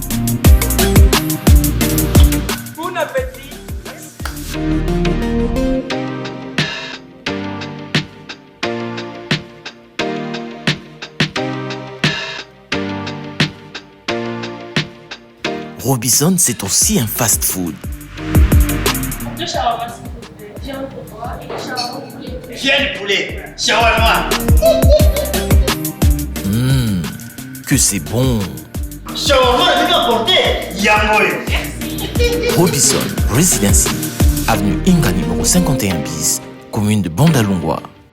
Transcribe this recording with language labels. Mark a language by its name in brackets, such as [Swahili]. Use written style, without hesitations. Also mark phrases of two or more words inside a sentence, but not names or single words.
[French] Bon appétit. Robinson, c'est aussi un fast-food. 2 shawarma s'il vous plaît. Viande pour toi et shawarma poulet. Viens du poulet, shawarma. Que c'est bon. Shawarma, tu peux apporter Yangoyo. Robinson Residency, avenue Inga numéro 51 bis, commune de Bandalungwa.